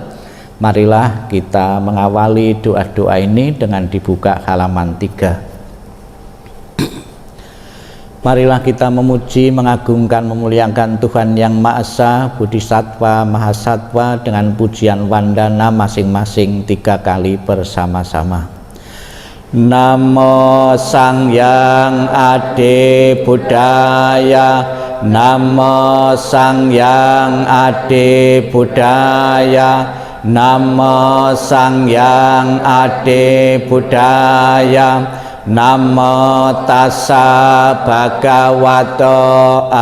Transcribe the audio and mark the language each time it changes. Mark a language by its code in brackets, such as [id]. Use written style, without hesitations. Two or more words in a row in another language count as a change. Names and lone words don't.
[id] Marilah kita mengawali doa-doa ini dengan dibuka halaman 3. Marilah kita memuji, mengagungkan, memuliakan Tuhan Yang Maha Esa, Bodhisattva, Mahasatwa dengan pujian wandana masing-masing 3 kali bersama-sama. [pi] Namo Sang Hyang Adi Buddhaya, Namo Sang Hyang Adi Buddhaya, Namo Sang Hyang Adi Buddhaya, Namo Tassa Bhagavato